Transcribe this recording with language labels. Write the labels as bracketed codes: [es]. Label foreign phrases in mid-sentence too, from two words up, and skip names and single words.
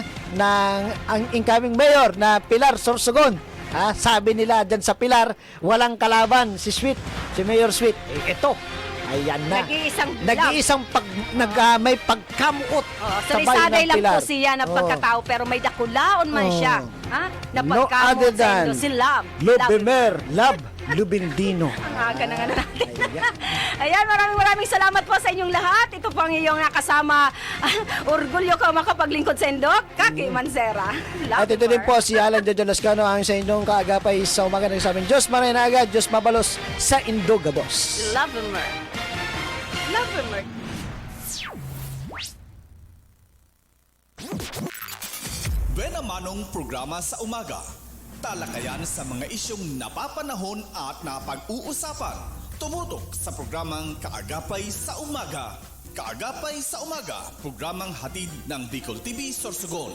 [bik] Ang [en] incoming Mayor [bik] na Pilar Sorsogon. Ha? [tl] Sabi nila dyan sa Pilar, walang kalaban si Sweet, si Mayor Sweet. Ito, ayan na. Nag-iisang [bik] May pagkamuot. Sarisaday lang po siya ng pagkatao pero may dakulaon man siya. Ha? Na [en] No other [bik] pagkamuot sa [en] than [bik] Indo. Si Love. Lubimer, Love Lubindino. [tl] Ang aga na nga natin. Ayan, maraming salamat po sa inyong lahat. Ito po ang iyong nakasama. [bik] Orgulyo ko makapaglingkod sa Indok. [tl] Kaki Mansera. At ito din po si Alan Jojo Lascano ang sa inyong kaagapay sa umaga ng sabi. [bik] Diyos Marinaga, Diyos Mabalos sa Indogabos. [en] Love him. Love him. [tl] Buena Manong programa sa umaga. Talakayan sa mga isyong napapanahon at napag-uusapan. Tumutok sa programang Kaagapay sa Umaga. Kaagapay sa Umaga, programang hatid ng Bicol TV Sorsogon.